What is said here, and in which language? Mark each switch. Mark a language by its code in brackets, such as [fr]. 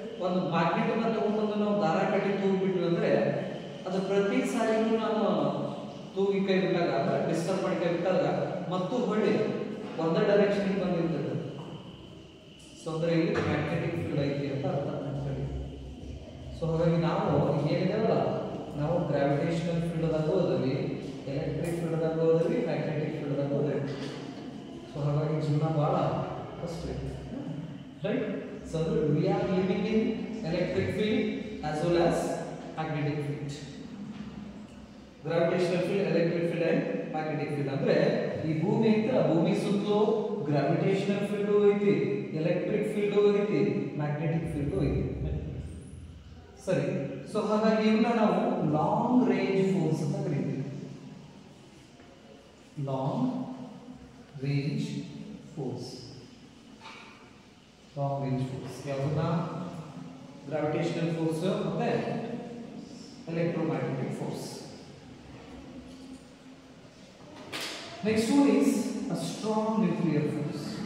[kn] ಒಂದು ಮ್ಯಾಗ್ನೆಟ್ ಅನ್ನ ತಗೊಂಡ್ಬಂದು ನಾವು ದಾರ ಕಟ್ಟಿ ತೂಗ್ಬಿಟ್ವಿ ಅಂದ್ರೆ ಅದು ಪ್ರತಿ ಸಾರಿನೂ ನಾವು ತೂಗಿ ಕೈ ಬಿಟ್ಟಾಗ, ಡಿಸ್ಟರ್ಬ್ ಮಾಡಿ ಕೈ ಬಿಟ್ಟಾಗ ಮತ್ತು ಹೊಳ್ಳಿ ಒಂದೇ ಡೈರೆಕ್ಷನ್ ಬಂದಿರ್ತದೆ. ಸೊ ಅಂದ್ರೆ ಇಲ್ಲಿ ಮ್ಯಾಗ್ನೆಟಿಕ್ ಫೀಲ್ಡ್ ಐತಿ ಅಂತ ಅರ್ಥ. ಸೊ ಹಾಗಾಗಿ ನಾವು ಏನಿದೆಯಲ್ಲ, ನಾವು ಗ್ರಾವಿಟೇಷನಲ್ ಫೀಲ್ಡ್ ದಾಗ ಹೋದ್ವಿ, ಎಲೆಕ್ಟ್ರಿಕ್ ಫೀಲ್ಡ್ ದಾಗ ಹೋದ್ವಿ, ಮ್ಯಾಗ್ನೆಟಿಕ್ ಫೀಲ್ಡ್ ದಾಗ ಹೋದ್ವಿ. ಸೊ ಹಾಗಾಗಿ ಜೀವನ ಬಹಳ ಕಷ್ಟ ಐತಿ. Right? [en] So we are living in electric field as well as magnetic field. [kn] Gravitational field, electric field and magnetic field ಅಂದ್ರೆ ಈ ಭೂಮಿ ಐತಲ್ಲ, ಭೂಮಿ ಸುತ್ತಲೂ ಗ್ರಾವಿಟೇಷನಲ್ ಫೀಲ್ಡ್ ಐತಿ, ಎಲೆಕ್ಟ್ರಿಕ್ ಫೀಲ್ಡ್ ಐತಿ, ಮ್ಯಾಗ್ನೆಟಿಕ್ ಫೀಲ್ಡ್ ಐತಿ. ಸರಿ. ಸೊ ಹಾಗಾಗಿ ಇವನ್ನ ನಾವು ಲಾಂಗ್ ರೇಂಜ್ ಫೋರ್ಸ್ ಅಂತ ಕರೀತೀವಿ. Long range force. Long range force ಯಾವನ್ನ? Gravitational force ಮತ್ತೆ electromagnetic force. [en] Next one is a strong nuclear force.